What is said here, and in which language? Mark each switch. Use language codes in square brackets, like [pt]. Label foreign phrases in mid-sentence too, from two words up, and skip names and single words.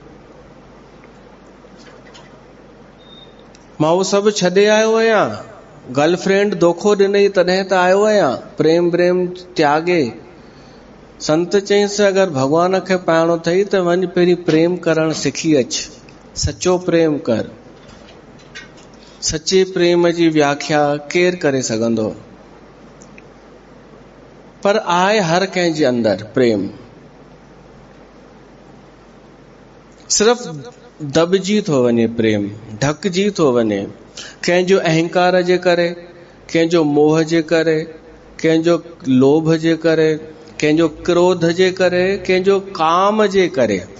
[sd] मां उहो सभु छॾे आयो आहियां, गर्लफ्रेंड धोखो ॾिनई तॾहिं त आयो आहियां, प्रेम त्यागे। संत चईंसि, अगरि भगवान खे पाइणो अथई त वञ पहिरीं प्रेम करणु सिखी अच, सचो प्रेम कर। सचे प्रेम जी व्याख्या केरु करे सघंदो? पर आहे हर कंहिं जे अंदरि प्रेम, सिर्फ़ दबजी थो वञे प्रेम, ढकजी थो वञे। कंहिंजो अहंकार जे करे, कंहिंजो मोह जे करे, कंहिंजो लोभ जे करे, कंहिंजो क्रोध जे करे, कंहिंजो काम जे करे।